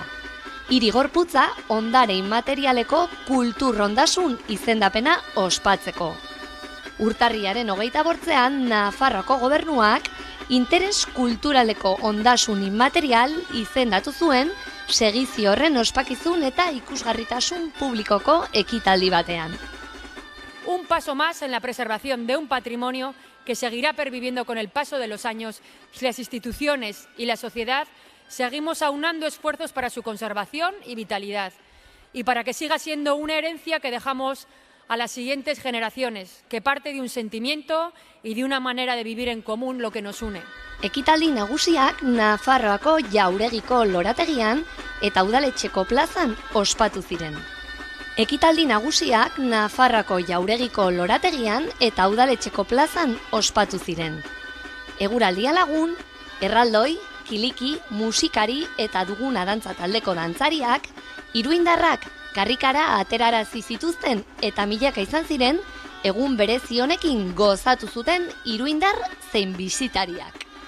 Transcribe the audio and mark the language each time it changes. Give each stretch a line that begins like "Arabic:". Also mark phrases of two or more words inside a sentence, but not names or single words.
Basque: Hiri gorputza ondare inmaterialeko kultur ondasun izendapena ospatzeko. Urtarriaren 28ean Nafarroako gobernuak interes kulturaleko ondasun inmaterial izendatu zuen segizio horren ospakizun eta ikusgarritasun publikoko ekitaldi batean.
Spanish: Un paso más en la preservación de un patrimonio que seguirá perviviendo con el paso de los años si las instituciones y la sociedad seguimos aunando esfuerzos para su conservación y vitalidad y para que siga siendo una herencia que dejamos a las siguientes generaciones, que parte de un sentimiento y de una manera de vivir en común lo que nos une.
Basque: Ekitaldi nagusiak Nafarroako Jauregiko lorategian eta Udaletxeko plazan ospatu ziren. Ekitaldi nagusiak Nafarroako Jauregiko lorategian eta Udaletxeko plazan ospatu ziren. Eguraldia lagun, erraldoi, kiliki, musikari eta duguna dantza taldeko dantzariak, iruindarrak karrikara aterarazi zituzten eta milaka izan ziren, egun berezi honekin gozatu zuten iruindar zein bisitariak.